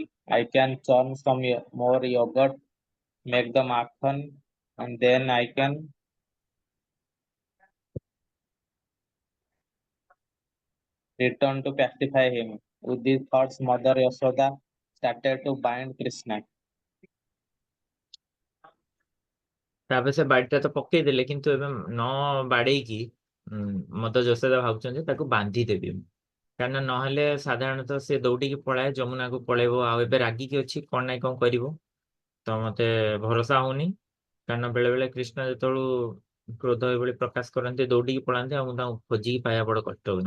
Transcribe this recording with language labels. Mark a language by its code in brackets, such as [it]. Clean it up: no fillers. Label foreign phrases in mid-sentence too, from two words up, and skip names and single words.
[en] I can churn some more yogurt, make the makhan, and then I can return to pacify him. With these thoughts, Mother Yashoda started to bind Krishna. [or] ତାପରେ ସେ ବାଡ଼ିଟା ତ ପକେଇଦେଲେ, କିନ୍ତୁ ଏବେ ନ ବାଡେଇକି ମଦ ଯଶୋଦା ଭାବୁଛନ୍ତି ତାକୁ ବାନ୍ଧି ଦେବି, କାରଣ ନହେଲେ ସାଧାରଣତଃ ସେ ଦୌଡ଼ିକି ପଳାଏ, ଯମୁନାକୁ ପଳେଇବ, ଆଉ ଏବେ ରାଗିକି ଅଛି, କଣ ନାଇଁ କଣ କରିବ। ତ ମତେ ଭରସା ହଉନି, କାରଣ ବେଳେ ବେଳେ କୃଷ୍ଣ ଯେତେବେଳୁ କ୍ରୋଧ ଏଭଳି ପ୍ରକାଶ କରନ୍ତି ଦୌଡ଼ିକି ପଳାନ୍ତି, ଆଉ ମୁଁ ତାଙ୍କୁ ଖୋଜିକି ପାଇବା ବଡ କଷ୍ଟ ହୁଏ।